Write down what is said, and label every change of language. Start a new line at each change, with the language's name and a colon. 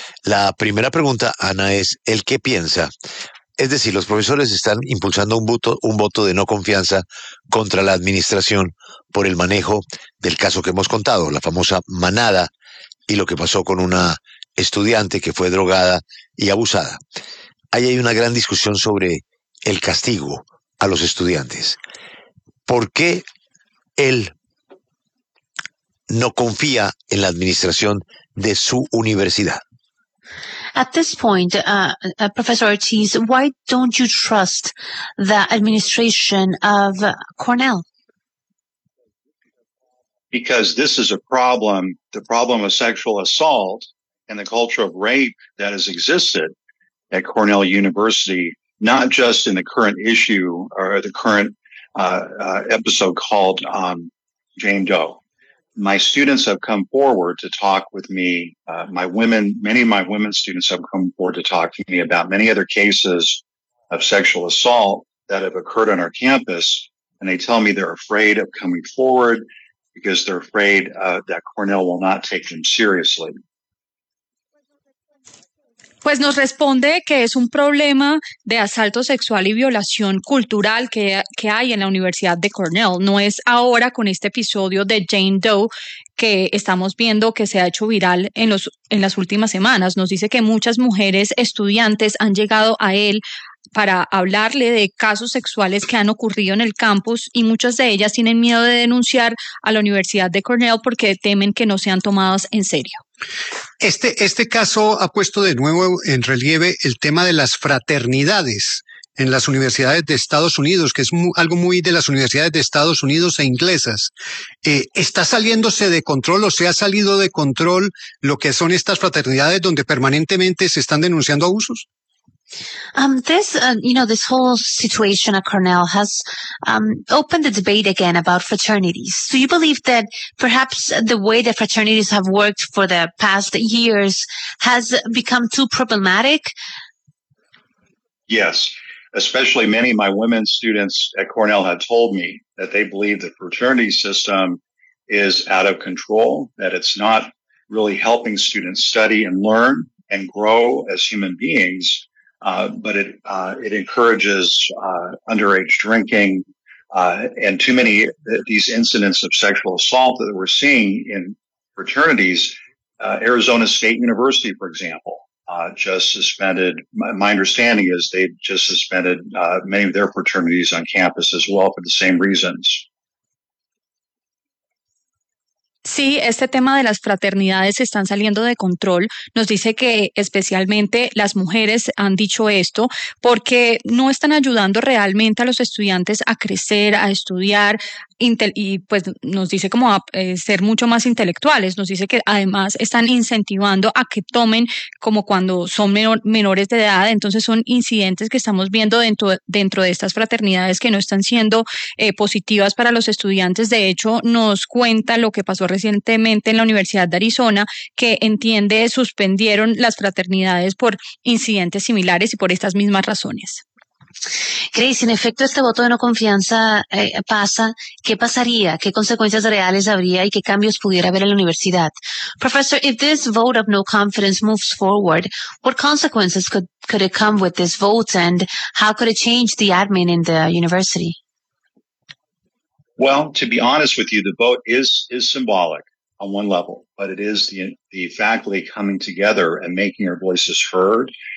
Spanish: La primera pregunta, Ana, es ¿el qué piensa? Es decir, los profesores están impulsando un voto de no confianza contra la administración por el manejo del caso que hemos contado, la famosa manada y lo que pasó con una estudiante que fue drogada y abusada. Ahí hay una gran discusión sobre el castigo a los estudiantes. ¿Por qué él no confía en la administración de su universidad?
English: At this point, Professor Ortiz, why don't you trust the administration of Cornell? Because this is a problem, the problem of sexual assault and the culture of rape that has existed at Cornell University, not just in the current issue or the current episode called Jane Doe. My students have come forward to talk with me. Many of my women students have come forward to talk to me about many other cases of sexual assault that have occurred on our campus. And they tell me they're afraid of coming forward because they're afraid that Cornell will not take them seriously.
Spanish: Pues nos responde que es un problema de asalto sexual y violación cultural que hay en la Universidad de Cornell. No es ahora con este episodio de Jane Doe que estamos viendo que se ha hecho viral en las últimas semanas. Nos dice que muchas mujeres estudiantes han llegado a él para hablarle de casos sexuales que han ocurrido en el campus y muchas de ellas tienen miedo de denunciar a la Universidad de Cornell porque temen que no sean tomadas en serio. Este caso ha puesto de nuevo en relieve el tema de las fraternidades en las universidades de Estados Unidos, que es algo muy de las universidades de Estados Unidos e inglesas. ¿Está saliéndose de control o se ha salido de control lo que son estas fraternidades donde permanentemente se están denunciando abusos?
English: This whole situation at Cornell has opened the debate again about fraternities. Do you believe that perhaps the way that fraternities have worked for the past years has become too problematic? Yes, especially many of my women students at Cornell have told me that they believe the fraternity system is out of control, that it's not really helping students study and learn and grow as human beings. But it encourages underage drinking and too many these incidents of sexual assault that we're seeing in fraternities. Arizona State University, for example, my understanding is they just suspended many of their fraternities on campus as well for the same reasons.
Spanish: Sí, este tema de las fraternidades están saliendo de control. Nos dice que especialmente las mujeres han dicho esto porque no están ayudando realmente a los estudiantes a crecer, a estudiar, y pues nos dice como ser mucho más intelectuales, nos dice que además están incentivando a que tomen como cuando son menores de edad. Entonces son incidentes que estamos viendo dentro de estas fraternidades que no están siendo positivas para los estudiantes. De hecho, nos cuenta lo que pasó recientemente en la Universidad de Arizona, que entiende suspendieron las fraternidades por incidentes similares y por estas mismas razones. Grace, en efecto, este voto de no confianza pasa, ¿qué pasaría? ¿Qué consecuencias reales habría y qué cambios pudiera haber en la universidad?
English: Professor, if this vote of no confidence moves forward, what consequences could it come with this vote and how could it change the admin in the university? Well, to be honest with you, the vote is symbolic on one level, but it is the faculty coming together and making their voices heard.